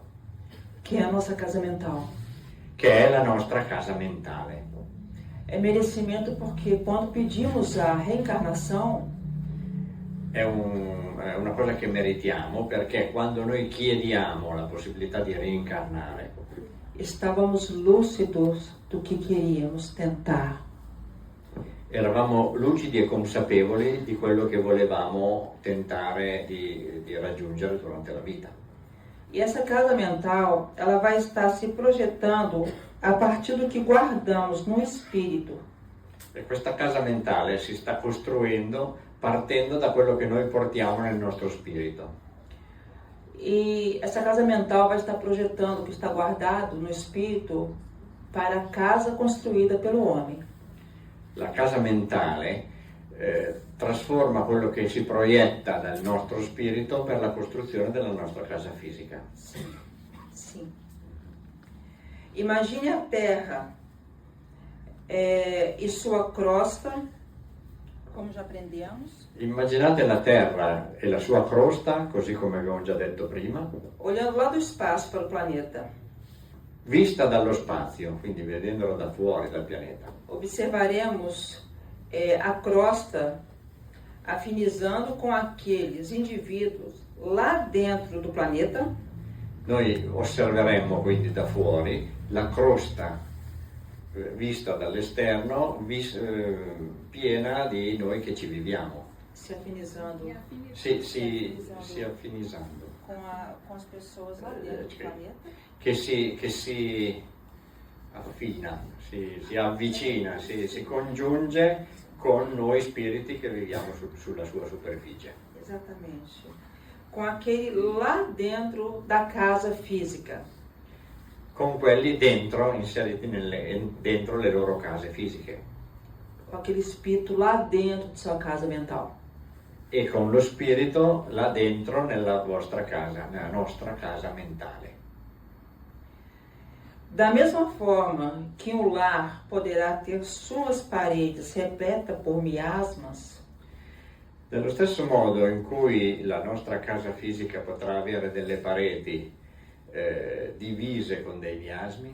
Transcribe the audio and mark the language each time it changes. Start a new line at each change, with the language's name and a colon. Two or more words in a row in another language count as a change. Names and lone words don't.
Portuguese: Que é a nossa casa mental.
Italian: Che è la nostra casa mentale.
Portuguese: É merecimento porque quando pedimos a reencarnação,
Italian: È una cosa che meritiamo perché quando noi chiediamo la possibilità di reincarnare,
Portuguese: estávamos lúcidos do que queríamos tentar.
Italian: eravamo lucidi e consapevoli di quello che volevamo tentare di raggiungere durante la vita.
Portuguese: E essa casa mental, ela vai estar se projetando a partir do que guardamos no espírito.
Italian: E questa casa mentale si sta costruendo partendo da quello che noi portiamo nel nostro spirito.
Portuguese: E essa casa mental vai estar projetando o que está guardado no espírito para a casa construída pelo homem.
Italian: La casa mentale trasforma quello che si proietta dal nostro spirito per la costruzione della nostra casa fisica.
Portuguese: Sim. Imagine a Terra e sua crosta, como já aprendemos,
Italian: Immaginate la Terra e la sua crosta, così come abbiamo già detto prima,
Portuguese: olhando lá do espaço para o planeta.
Italian: vista dallo spazio, quindi vedendolo da fuori dal pianeta.
Portuguese: Observaremos a crosta afinizando com aqueles indivíduos lá dentro do planeta.
Italian: Noi osserveremmo quindi da fuori la crosta vista dall'esterno piena di noi che ci viviamo.
Portuguese: Se afinizando
Italian: Si affinizando.
Portuguese: com as pessoas lá dentro do planeta.
Italian: Che si affina, si avvicina, si congiunge con noi spiriti che viviamo sulla sua superficie.
Portuguese: Exatamente. Com aquele lá dentro da casa física.
Italian: Con quelli dentro, inseriti dentro le loro case fisiche.
Portuguese: Com aquele espírito lá dentro de sua casa mental.
Italian: E con lo spirito là dentro nella vostra casa, nella nostra casa mentale.
Portuguese: Da mesma forma que um lar poderá ter suas paredes repletas por miasmas,
Italian: Nello stesso modo in cui la nostra casa fisica potrà avere delle pareti divise con dei miasmi,